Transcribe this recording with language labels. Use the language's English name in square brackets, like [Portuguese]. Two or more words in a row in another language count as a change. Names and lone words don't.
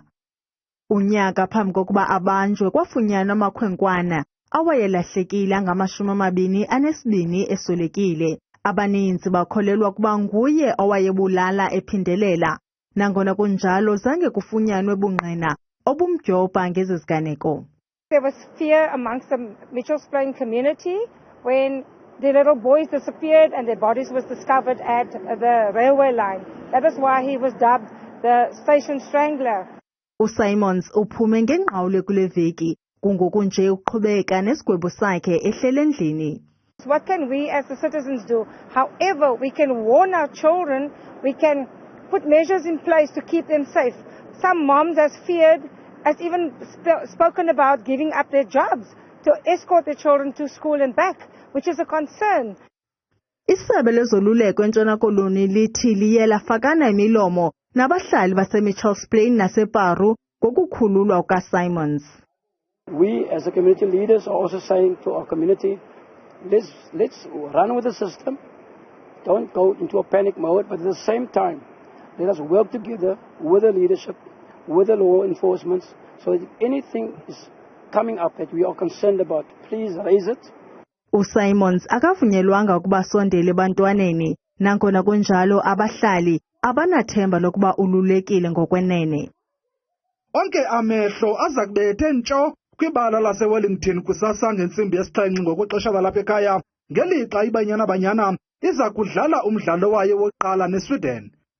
[Xhosa] Unyaka phambi kokuba abanjwe kwafunyanwa amakhwenkwana awayelahlekile angama-22 eswelekile. Abaninzi bakholelwa kuba nguye owayebulala ephindelela. Nangona kunjalo zange kufunyanwe bungqina obumjoba ngezi ziganeko. [English] There was fear amongst the Mitchells Plain community when the little boys disappeared and their bodies was discovered at the railway line. That is why he was dubbed the station strangler. [Xhosa] uSimons uphume ngengqawule kule veki kungokunje uqhubeka nesigwebo sakhe ehlele endlini. [English] What can we as the citizens do? However, we can warn our children, we can put measures in place to keep them safe. Some moms has feared, has even spoken about giving up their jobs to escort their children to school and back, which is a concern. [Xhosa] Isebe lezoluleko eNtshona Koloni lithi liye lafakana imilomo nabahlali baseMitchells Plain naseParu ngokukhululwa kukaSimons. [English] We as the community leaders are also saying to our community, let's run with the system. Don't go into a panic mode, but at the same time, let us work together with the leadership, with the law enforcement, so that if anything is coming up that we are concerned about, please raise it. [Xhosa] uSimons akavunyelwanga ukuba sondele ebantwaneni, nangona kunjalo abahlali abanathemba lokuba ululekile ngokwenene. Onke amehlo aza kubethe ntsho kwibala laseWellington kusasa ngentsimbi yesixhenxe ngokwexesha lalapha ekhaya ngelixa iBanyana Banyana iza kudlala umdlalo wayo wokuqala neSweden.